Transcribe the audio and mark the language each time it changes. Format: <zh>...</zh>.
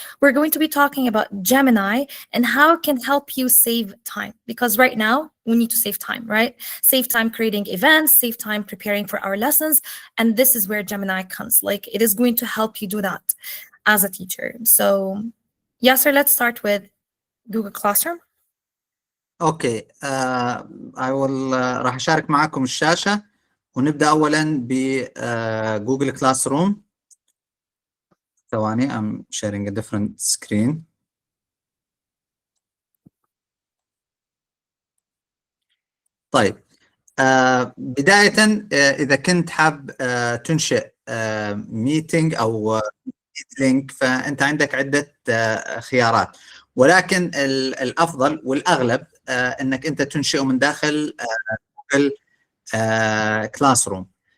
<en>We're going to be talking about Gemini and how it can help you save time, because right now we need to save time, right? Save time creating events, save time preparing for our lessons. And this is where Gemini comes. Like it is going to help you do that as a teacher. So Yasser, let's start with Google Classroom.</en> <ar>اوكي</ar> <en>I will</en> <ar>راح اشارك معكم الشاشة ونبدأ أولاً بجوجل كلاس روم. ثواني</ar> <en>I'm sharing a different screen.</en> <ar>طيب بداية إذا كنت حاب تنشئ ميتينج أو لينك فأنت عندك عدة خيارات، ولكن الأفضل والأغلب أنك أنت تنشئه من داخل جوجل كلاس روم.</ar>